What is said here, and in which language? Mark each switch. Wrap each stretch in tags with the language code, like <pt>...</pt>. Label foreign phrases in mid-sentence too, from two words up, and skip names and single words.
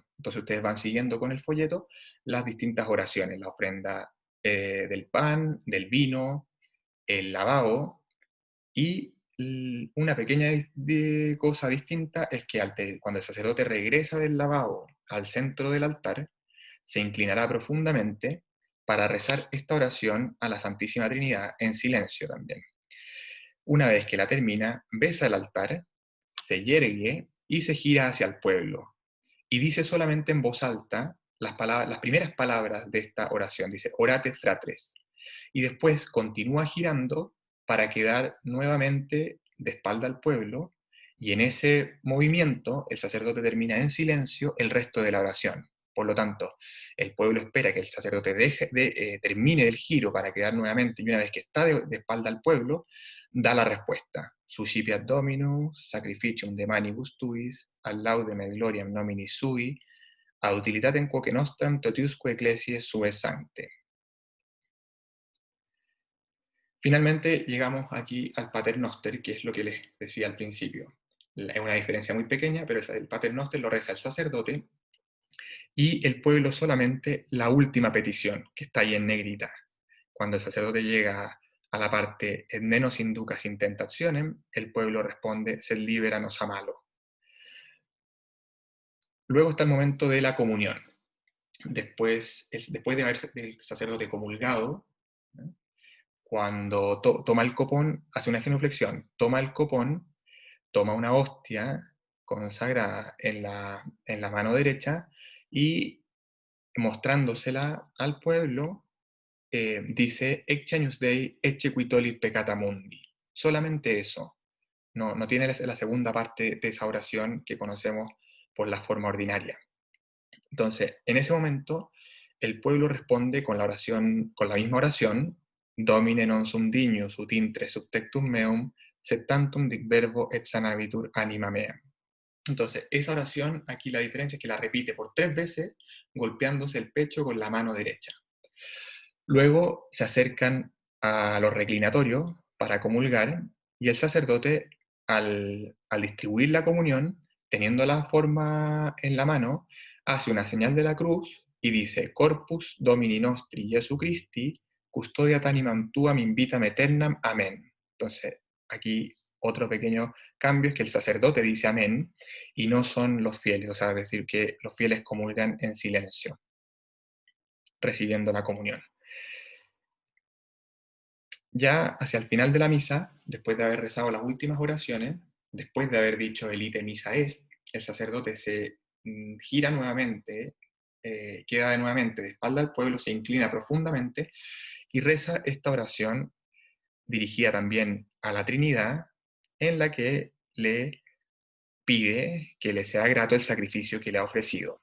<es>Entonces ustedes van siguiendo con el folleto las distintas oraciones, la ofrenda del pan, del vino, el lavabo, y una pequeña cosa distinta es que cuando el sacerdote regresa del lavabo al centro del altar, se inclinará profundamente para rezar esta oración a la Santísima Trinidad en silencio también. Una vez que la termina, besa el altar, se yergue y se gira hacia el pueblo. Y dice solamente en voz alta las primeras palabras de esta oración. Dice,</es> <la>orate fratres.</la> <es>Y después continúa girando para quedar nuevamente de espalda al pueblo. Y en ese movimiento el sacerdote termina en silencio el resto de la oración. Por lo tanto, el pueblo espera que el sacerdote termine el giro para quedar nuevamente, y una vez que está de espalda al pueblo, da la respuesta.</es> <la>Suscipiat Dominus, sacrificium de manibus tuis, al laudem et gloriam nomini sui, ad utilitatem quoque nostram totiusque ecclesiae sue sancte.</la> <es>Finalmente llegamos aquí al Pater Noster, que es lo que les decía al principio. Es una diferencia muy pequeña, pero el Pater Noster lo reza el sacerdote y el pueblo solamente la última petición, que está ahí en negrita. Cuando el sacerdote llega a la parte</es> <la>et ne nos inducas in tentationem,</la> <es>el pueblo responde</es> <la>sed liberanos a malo.</la> <es>Luego está el momento de la comunión. Después de haber el sacerdote comulgado, ¿no? Cuando toma el copón, hace una genuflexión, toma el copón, toma una hostia consagrada en la mano derecha y mostrándosela al pueblo, dice</es> <la>Ecce agnus Dei, ecce qui tollit peccata mundi.</la> <es>Solamente eso. No tiene la segunda parte de esa oración que conocemos por la forma ordinaria. Entonces, en ese momento, el pueblo responde con la misma oración,</es> <la>Domine non sum dignus ut intre subtectum meum, sed tantum dic verbo et sanabitur anima mea.</la> <es>Entonces, esa oración, aquí la diferencia es que la repite por 3 veces, golpeándose el pecho con la mano derecha. Luego se acercan a los reclinatorios para comulgar, y el sacerdote, al distribuir la comunión, teniendo la forma en la mano, hace una señal de la cruz y dice,</es> <la>Corpus Domini Nostri Jesu Christi, custodiat animam tuam invitam aeternam, amén.</la> <es>Entonces, aquí otro pequeño cambio es que el sacerdote dice amén y no son los fieles, o sea, es decir, que los fieles comulgan en silencio, recibiendo la comunión. Ya hacia el final de la misa, después de haber rezado las últimas oraciones, después de haber dicho el</es> <la>ite missa est,</la> <es>el sacerdote se gira nuevamente, queda nuevamente de espalda al pueblo, se inclina profundamente y reza esta oración dirigida también a la Trinidad, en la que le pide que le sea grato el sacrificio que le ha ofrecido.</es>